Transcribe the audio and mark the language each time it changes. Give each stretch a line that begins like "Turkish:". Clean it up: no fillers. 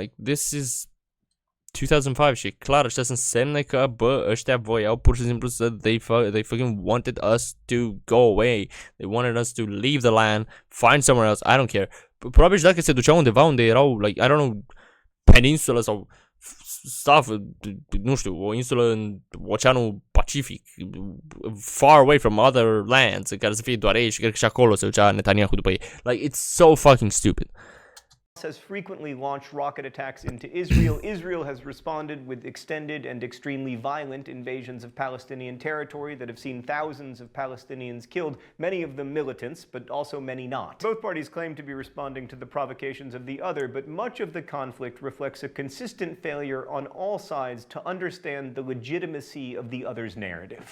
English: Like, this is 2005
Romanian: și clar, ăștia sunt semne că, bă, ăștia voiau pur și simplu să
English: they fucking wanted us to go away. They wanted us to leave the land, find somewhere else, I don't care.
Romanian: Probabil și dacă se duceau undeva unde erau,
English: like, I don't know,
Romanian: peninsulă sau stuff, nu știu, o insulă în Oceanul Pacific,
English: far away from other lands,
Romanian: în care să fie doar ei și cred că și acolo se ducea Netanyahu după ei.
English: Like, it's so fucking stupid. Has frequently launched rocket attacks into Israel. Israel has responded with extended and extremely violent invasions of Palestinian territory that have seen thousands of Palestinians killed, many of them militants, but also many not. Both parties claim to be responding to the provocations of the other, but much of the conflict reflects a consistent failure on all sides to understand the legitimacy of the other's narrative.